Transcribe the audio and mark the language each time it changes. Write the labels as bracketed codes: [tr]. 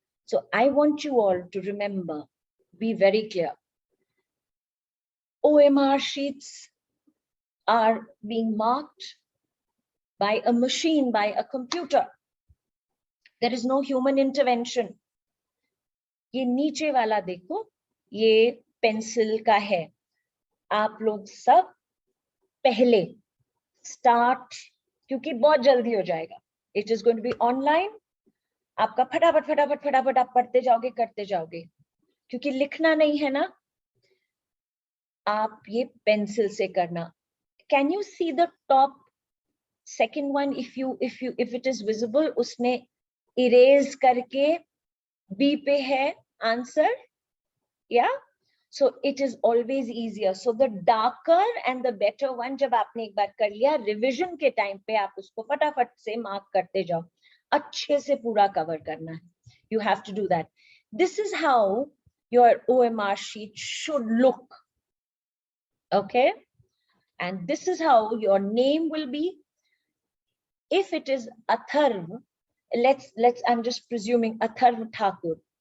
[en] So I want you all to remember, be very clear. OMR sheets are being marked by a machine, by a computer. There is no human intervention. [hi] ये नीचे वाला देखो, ये pencil का है. आप लोग सब पहले स्टार्ट, क्योंकि बहुत जल्दी हो जाएगा. [en] It is going to be online. [hi] आपका फटाफट फटाफट फटाफट आप पढ़ते जाओगे, करते जाओगे, क्योंकि लिखना नहीं है ना. आप ये पेंसिल से करना. [en] Can you see the top second one? If it is visible, [hi] उसने erase करके B पे है answer. [en] Yeah. So it is always easier. So the darker and the better one, [hi] जब आपने एक बार कर लिया, revision के time पे आप उसको फटाफट से mark करते जाओ. अच्छे से पूरा cover करना है. [en] You have to do that. This is how your OMR sheet should look. Okay. And this is how your name will be. If it is Atharv, I'm just presuming Atharv Thakur.